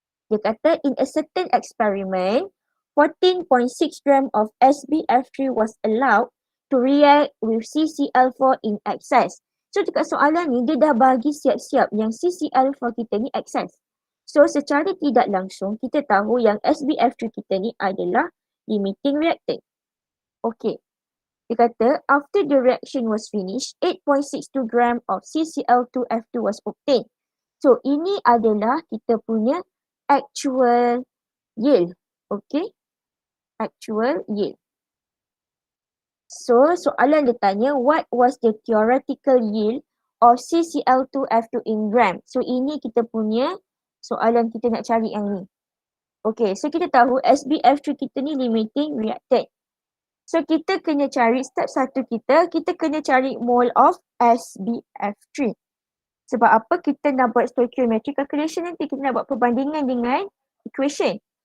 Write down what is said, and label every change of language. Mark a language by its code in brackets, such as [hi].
[ms] Dia kata, [en] in a certain experiment, 14.6 gram of SbF3 was allowed to react with CCl4 in excess. [ms] So dekat soalan ni, dia dah bagi siap-siap yang CCl4 kita ni excess. So secara tidak langsung, kita tahu yang SbF3 kita ni adalah limiting reactant. [en] Okay. Dia kata, after the reaction was finished, 8.62 gram of CCl2F2 was obtained. [ms] So ini adalah kita punya actual yield. [en] Okay, actual yield. [ms] So soalan dia tanya, [en] what was the theoretical yield of CCl2F2 in gram? [ms] So ini kita punya soalan, kita nak cari yang ni. Okay, so kita tahu SbF3 kita ni limiting reactant. So kita kena cari step satu kita kena cari mole of SbF3. Sebab apa? Kita nak buat stoichiometry calculation nanti, kita nak buat perbandingan dengan equation.